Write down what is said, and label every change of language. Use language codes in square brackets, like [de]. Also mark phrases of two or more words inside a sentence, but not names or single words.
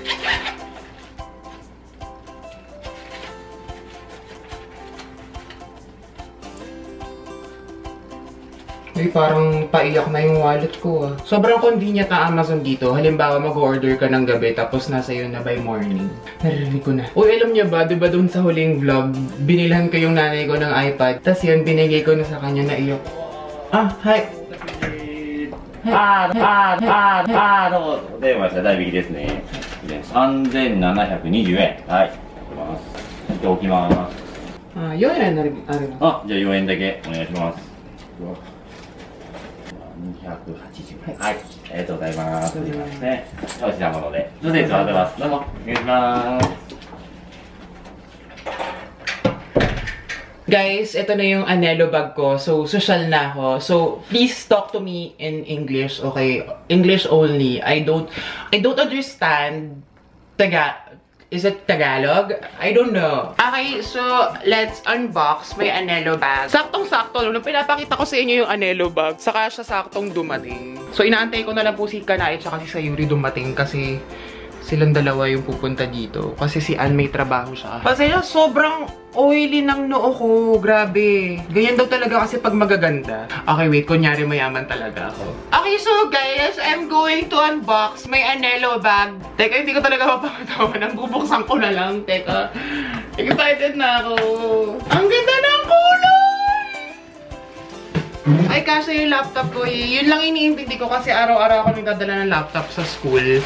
[tl] Ay, parang paiyak na yung wallet ko ah. Sobrang convenient na Amazon dito. Halimbawa, mag-order ka ng gabi tapos nasa iyo na [en] by morning. [tl] Narinig ko na. Uy, alam niyo ba, diba doon sa huling vlog, binilhan ko yung nanay ko ng iPad. Tapos yun, binigay ko na sa kanya na iyo. Hi. [ja] お電話した代引きですね。3720円。はい。置きます。 4円あるの。じゃあ4円だけお願いします。280円。はい。ありがとうございます。すみません。お品物で。どうぞお待ってます。どうも。お願いします。 [tl] Guys, ito na yung Anelo bag ko. So, social na ako. [en] So, please talk to me in English, okay? English only. I don't understand Is it Tagalog? I don't know. Okay, so let's unbox my Anelo bag. [tl] Saktong-sakto, nung pinapakita ko sa inyo yung Anelo bag, saka siya saktong dumating. So, inaantay ko na lang po si Kanae at si Sayuri dumating kasi silang dalawa yung pupunta dito. Kasi si Ann may trabaho siya. Kasi sobrang oily ng noo ko. Grabe. Ganyan daw talaga kasi pag magaganda. [en] Okay, wait. [tl] Kunyari mayaman talaga ako. [en] Okay, so guys, I'm going to unbox my Anelo bag. [tl] Teka, hindi ko talaga mapapatawanan. Bubuksan ko na lang. Teka. Excited na ako. Ang ganda ng kulay! Ay, kasi yung laptop ko, yun lang iniintindi ko kasi araw-araw ako nagdadala ng laptop sa school.